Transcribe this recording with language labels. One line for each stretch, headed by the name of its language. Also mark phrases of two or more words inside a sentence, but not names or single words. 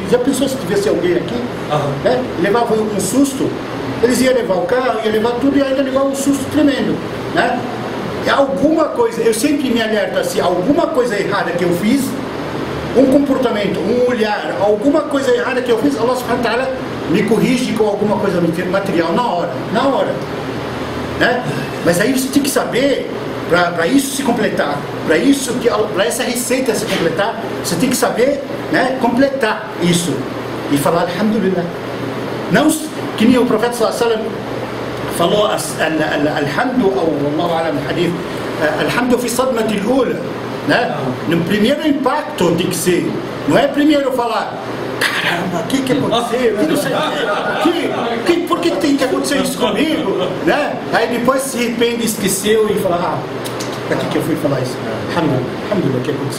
Portuguese: Já pensou se tivesse alguém aqui? Né? Levava um susto, eles iam levar o carro, iam levar tudo e ainda levar um susto tremendo. Né? Alguma coisa, eu sempre me alerto assim, alguma coisa errada que eu fiz, um comportamento, um olhar, alguma coisa errada que eu fiz,
Arabic: الله سبحانه وتعالى
Portuguese: me corrige com alguma coisa material na hora. Né? Mas aí você tem que saber, para isso se completar, para essa receita se completar, você tem que saber, né, completar isso e falar alhamdulillah. Não que nem o profeta
Arabic: صلى الله عليه وسلم
Portuguese: falou alhamdu, ou
Arabic: الله أعلم
Portuguese: no hadith,
Arabic: الحمد في الصدمة الأولى,
Portuguese: né? No primeiro impacto tem que ser, não é primeiro falar caramba, o que aconteceu? Que não sei o que, por que tem que acontecer isso comigo? Né? Aí depois se arrepende, esqueceu e fala, para que eu fui falar isso? Alhamdulillah, o que aconteceu?